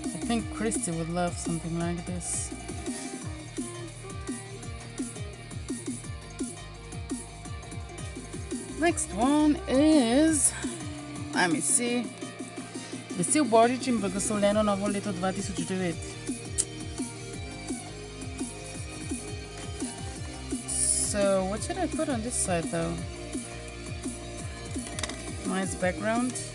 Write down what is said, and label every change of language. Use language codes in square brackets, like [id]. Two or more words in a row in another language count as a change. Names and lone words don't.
[en] think Christy would love something like this. Next one is, let me see, [sl] Vesel Božič in blagoslovljeno novo leto 2009. [en] So what should I put on this side though? Nice background.